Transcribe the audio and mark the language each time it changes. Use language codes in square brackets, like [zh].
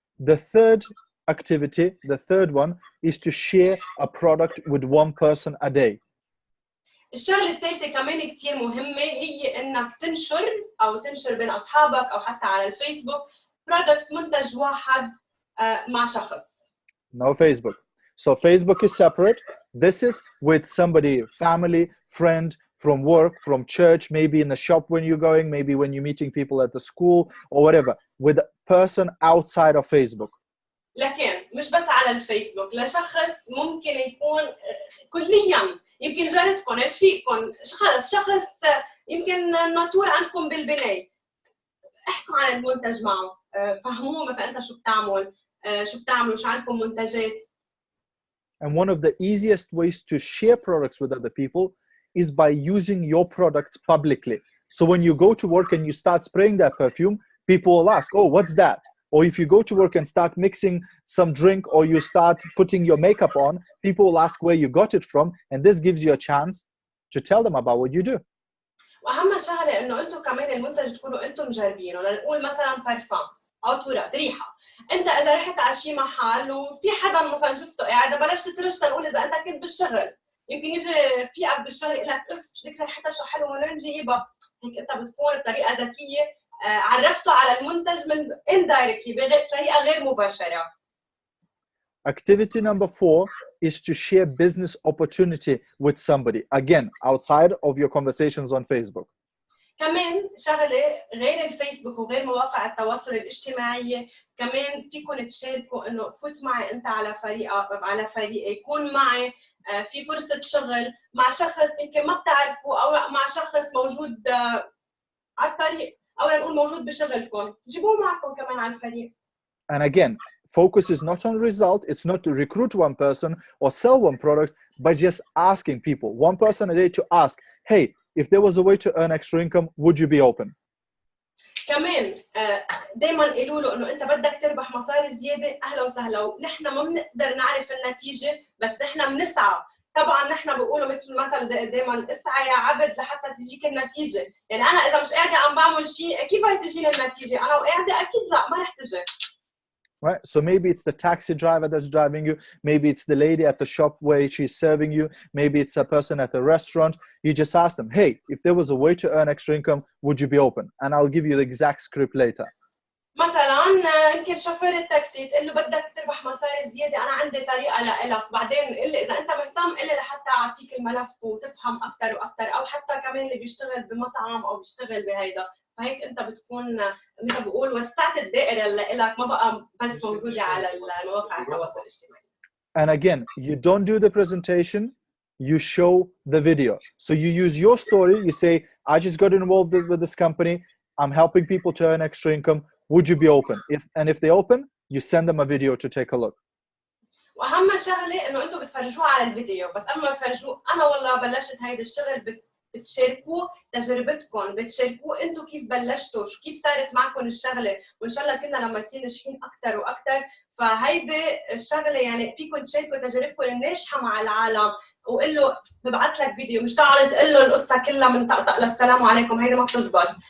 [en] The third activity, the third one, is to share a product with one person a day. [ar] الشغله الثالثه كمان كثير مهمه، هي انك تنشر بين اصحابك او حتى على الفيسبوك برودكت، منتج واحد مع شخص. [en] No Facebook. So Facebook is separate. This is with somebody, family, friend, from work, from church, maybe in the shop when you're going, maybe when you're meeting people at the school or whatever, with a person outside of Facebook. [ar] لكن مش بس على الفيسبوك، لشخص ممكن يكون كليا، يمكن جارتكم، رفيقكم، شخص يمكن ناطور عندكم بالبنايه، احكوا عن المنتج معه، فهموه مثلا انت شو بتعملوا، شو عندكم منتجات. [en] And one of the easiest ways to share products with other people is by using your products publicly. So when you go to work and you start spraying that perfume, people will ask, oh, what's that? Or if you go to work and start mixing some drink, or you start putting your makeup on, people will ask where you got it from, and this gives you a chance to tell them about what you do. [ar] واهم شغله انه انتم كمان المنتج تكونوا انتم مجربينه، لنقول مثلا برفان، عطورات، ريحه، انت اذا رحت على شي محل وفي حدا مثلا شفته قاعد بلشت ترش، تنقول اذا انت كنت بالشغل، يمكن يجي رفيقك بالشغل يقول لك اف شو ريحتها شو حلوه، وين جايبها، هيك انت بتكون بطريقه ذكيه عرفته على المنتج من indirectly بطريقه غير مباشره. [en] Activity number 4 is to share business opportunity with somebody, again outside of your conversations on Facebook. [ar] كمان شغله غير الفيسبوك وغير مواقع التواصل الاجتماعي، كمان فيكم تشاركوا انه فوت معي انت على فريق يكون معي في فرصه شغل مع شخص يمكن ما بتعرفوا او مع شخص موجود على الطريق او نقول موجود بشغلكم، جيبوه معكم كمان على الفريق. [en] And again, focus is not on result. It's not to recruit one person or sell one product, but just asking people, one person a day to ask, hey, if there was a way to earn extra income, would you be open? [ar] كمان دائما قولوا له انه انت بدك تربح مصاري زياده، اهلا وسهلا، ونحن ما بنقدر نعرف النتيجه بس نحن بنسعى. طبعا نحن بقولوا مثل مثل دائما اسعى يا عبد لحتى تجيك النتيجه، يعني انا اذا مش قاعده عم بعمل شيء كيف هي تجيني النتيجه؟ انا وقاعده اكيد لا ما رح تجي. [en] Right? So maybe it's the taxi driver that's driving you. Maybe it's the lady at the shop where she's serving you. Maybe it's a person at a restaurant. You just ask them, hey, if there was a way to earn extra income, would you be open? And I'll give you the exact script later. [ar] مثلا يمكن شوفير التاكسي تقول له بدك تربح مصاري زياده، انا عندي طريقه لك، بعدين قل لي اذا انت مهتم قل لي لحتى اعطيك الملف وتفهم اكثر واكثر، او حتى كمان اللي بيشتغل بمطعم او بيشتغل بهيدا، فهيك انت بتكون مثل بقول وسعت الدائره اللي لك، ما بقى بس موجوده على مواقع التواصل الاجتماعي. [en] And again, you don't do the presentation, you show the video. So you use your story, you say, I just got involved with this company, I'm helping people to earn extra income, would you be open? If they open, you send them a video to take a look. [ar] واهم شغله انه انتم بتفرجوه على الفيديو، بس قبل ما تفرجوه انا والله بلشت هيدا الشغل، بتشاركوه تجربتكم، بتشاركوه انتم كيف بلشتوا، كيف صارت معكم الشغله، وان شاء الله كلنا لما نصير ناجحين اكثر واكثر. فهيدي الشغله يعني فيكم تشاركوا تجاربكم الناجحه مع العالم، وقول له ببعث لك فيديو، مش تعال تقول له القصه كلها من طقطق للسلام عليكم، هيدي ما بتزبط.